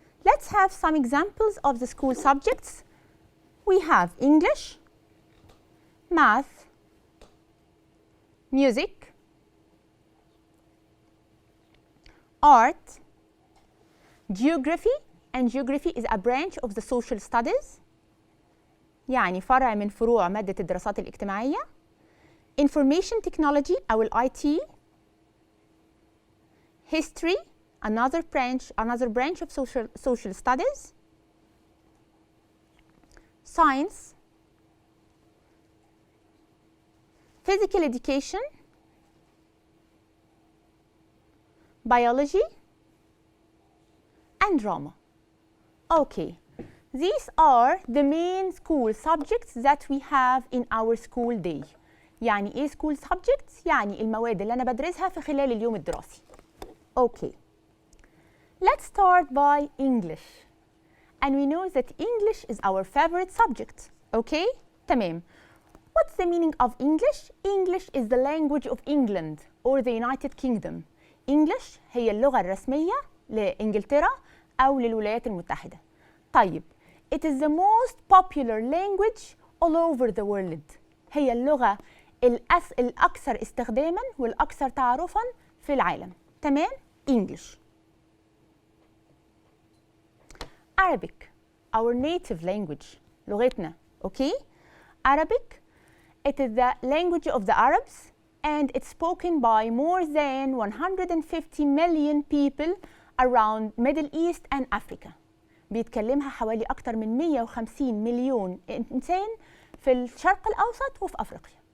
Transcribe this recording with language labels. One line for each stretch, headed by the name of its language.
English: Let's have some examples of the school subjects. We have English, math, music, art, geography, and geography is a branch of the social studies.
Arabic: يعني فرع من فروع مادة الدراسات الاجتماعية.
English: Information technology
Arabic: أو ال
English: IT. History, another branch of social studies. Science, physical education, biology, and drama. Okay, these are the main school subjects that we have in our school day.
Arabic: يعني إيه
English: school subjects؟
Arabic: يعني المواد اللي أنا بدرسها في خلال اليوم الدراسي.
English: Okay. Let's start by English. And we know that English is our favorite subject. Okay?
Arabic: تمام.
English: What's the meaning of English? English is the language of England or the United Kingdom.
Arabic: English هي اللغة الرسمية لإنجلترا أو للولايات المتحدة. طيب.
English: It is the most popular language all over the world.
Arabic: هي اللغة الأكثر استخداماً والأكثر تعارفاً في العالم. تمام؟ English.
English: Arabic, our native language,
Arabic: لغتنا,
English: okay? Arabic, it is the language of the Arabs and it's spoken by more than 150 million people around Middle East and Africa.
Arabic: بيتكلمها حوالي أكتر من 150 مليون إنسان في الشرق الأوسط وفي أفريقيا.